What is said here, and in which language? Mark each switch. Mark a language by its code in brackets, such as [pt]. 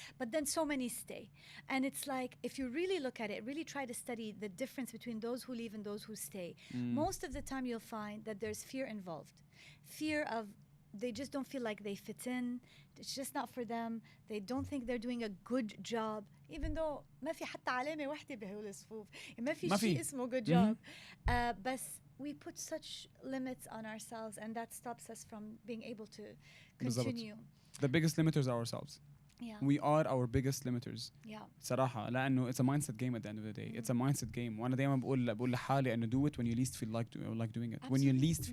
[en] But then so many stay. And it's like, if you really look at it, really try to study the difference between those who leave and those who stay. Most of the time you'll find that there's fear involved. Fear of they just don't feel like they fit in. It's just not for them. They don't think they're doing a good job. Even though [ar] ما في حتى علامة واحدة بهول الصفوف. ما في شيء اسمه [en] good job. But we put such limits on ourselves and that stops us from being able to continue. The biggest limiters are ourselves. We are our biggest limiters. [ar] صراحة لأنه [en] it's a mindset game at the end of the day. It's a mindset game. [ar] وأنا دايما بقول لحالي إنه [en] do it when you least feel like doing it. When you least feel like doing it.